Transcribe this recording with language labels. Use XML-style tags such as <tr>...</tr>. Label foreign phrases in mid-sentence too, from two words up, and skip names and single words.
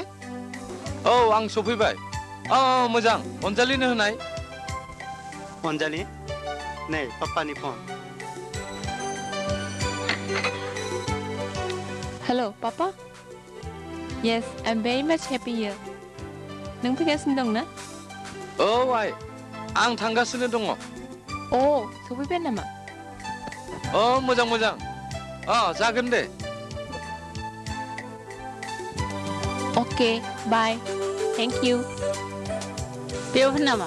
<brx>औ आं सफैबाय मोजां अनजालिनो होनाय अनजालि नै पाप्पानि फन</brx> <en>Hello, Papa? Yes, I'm very much happy here.</en> <brx>नों फैगासिनो दं ना? औ आइ आं थांगासिनो दङ सफैबाय नामा? मोजां मोजां जागोन दे</brx> <en>Okay, bye. Thank you.</en> <brx>बेयाव फैनो नामा</brx>